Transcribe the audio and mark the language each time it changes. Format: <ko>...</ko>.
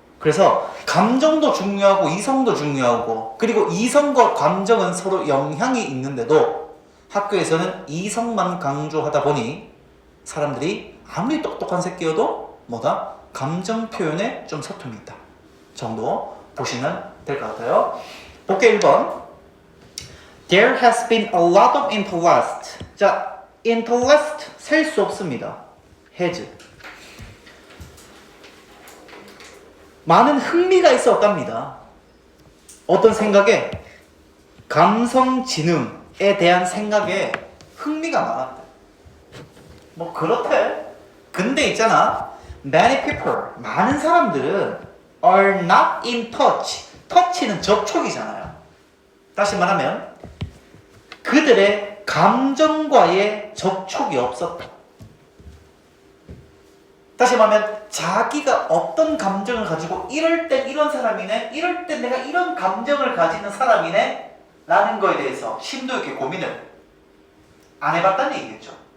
<ko>그래서 감정도 중요하고 이성도 중요하고 그리고 이성과 감정은 서로 영향이 있는데도 학교에서는 이성만 강조하다 보니 사람들이 아무리 똑똑한 새끼여도 뭐다? 감정 표현에 좀 서툼이 있다 정도 보시면 될 것 같아요. 볼게 1번.</ko> <en>There has been a lot of interest.</en> <ko>자, interest 셀 수 없습니다.</ko> <en>has.</en> <ko>많은 흥미가 있었답니다. 어떤 생각에? 감성지능에 대한 생각에 흥미가 많았대. 뭐 그렇대. 근데 있잖아.</ko> <en>Many people,</en> <ko>많은 사람들은</ko> <en>are not in touch.</en> <ko>touch는 접촉이잖아요. 다시 말하면 그들의 감정과의 접촉이 없었다. 다시 말하면 자기가 어떤 감정을 가지고 이럴 땐 이런 사람이네, 이럴 땐 내가 이런 감정을 가지는 사람이네 라는 거에 대해서 심도 있게 고민을 안 해봤다는 얘기겠죠.</ko>